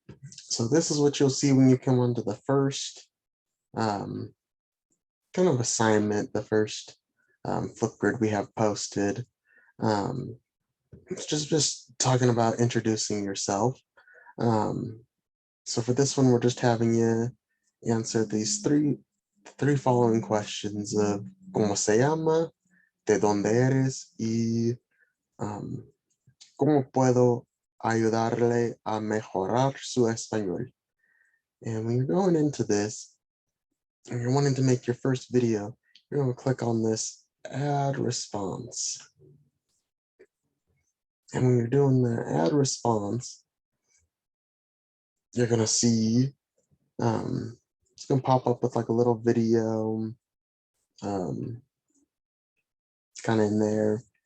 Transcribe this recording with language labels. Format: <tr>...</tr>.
<en>So this is what you'll see when you come onto the first kind of assignment, the first Flipgrid we have posted. It's just talking about introducing yourself. So for this one, we're just having you answer these three following questions of</en> <es>¿Cómo se llama? ¿De dónde eres? Y ¿cómo puedo ayudarle a mejorar su español?</es> <en>And when you're going into this, and you're wanting to make your first video, you're going to click on this add response. And when you're doing the add response, you're going to see it's going to pop up with like a little video kind of in there.</en>